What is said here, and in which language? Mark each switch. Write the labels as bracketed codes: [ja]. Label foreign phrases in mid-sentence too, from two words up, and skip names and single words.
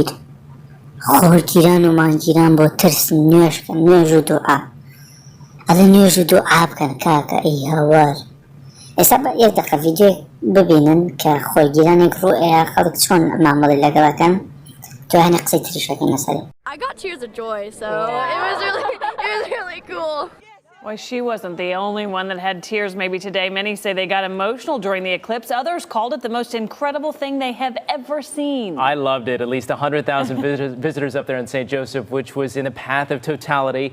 [ckb] خۆرگیران و مانگگیران بۆ ترس نوێژکەن، نوێژ و دوعا. ئەڵێ نوێژ و دوعا بکەن کاکە ئەی هاوار. ئێستا یەک دەقە ڤیدیۆ ببینن کە خۆرگیرانێک ڕوئەیە خەڵک چۆن مامەڵی لەگەڵەکەن، دوایانە قسەی تریشەکەن لەسەری. [en] I got tears of joy, so it was really cool. Well, she wasn't the only one that had tears maybe today. Many say they got emotional during the eclipse. Others called it the most incredible thing they have ever seen. I loved it. At least 100,000 visitors up there in St. Joseph, which was in the path of totality.